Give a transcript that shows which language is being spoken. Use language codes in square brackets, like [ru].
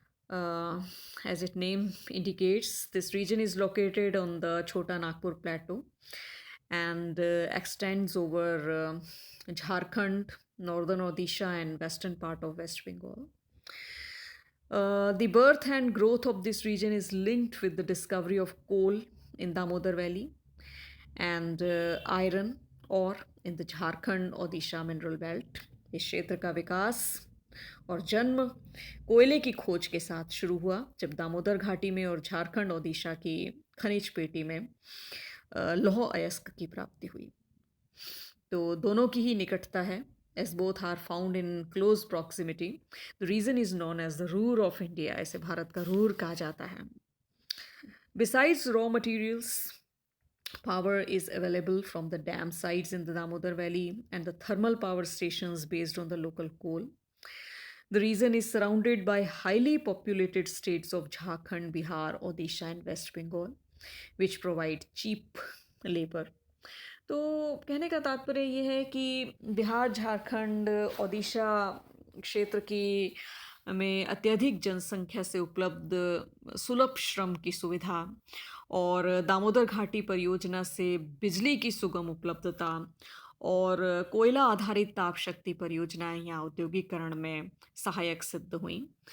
[en] As its name indicates, this region is located on the Chota Nagpur Plateau and extends over Jharkhand, northern Odisha, and western part of West Bengal. The birth and growth of this region is linked with the discovery of coal in Damodar Valley and iron ore in the Jharkhand Odisha mineral belt. [hi] इस क्षेत्र का विकास और जन्म कोयले की खोज के साथ शुरू हुआ जब दामोदर घाटी में और झारखंड ओडिशा की खनिज पेटी में लौह अयस्क की प्राप्ति हुई। तो दोनों की ही निकटता है, [en] as both are found in close proximity. The region is known as the Ruhr of India. [hi] इसे भारत का रूर कहा जाता है। [en] Besides raw materials, power is available from the dam sites in the Damodar Valley and the thermal power stations based on the local coal. The region is surrounded by highly populated states of Jharkhand, Bihar, Odisha, and West Bengal, which provide cheap labor. [hi] तो कहने का तात्पर्य ये है कि बिहार, झारखंड, ओडिशा क्षेत्र की में अत्यधिक जनसंख्या से उपलब्ध सुलभ श्रम की सुविधा और दामोदर घाटी परियोजना से बिजली की सुगम उपलब्धता और कोयला आधारित ताप शक्ति परियोजनाएं यहाँ औद्योगिकरण में सहायक सिद्ध हुई।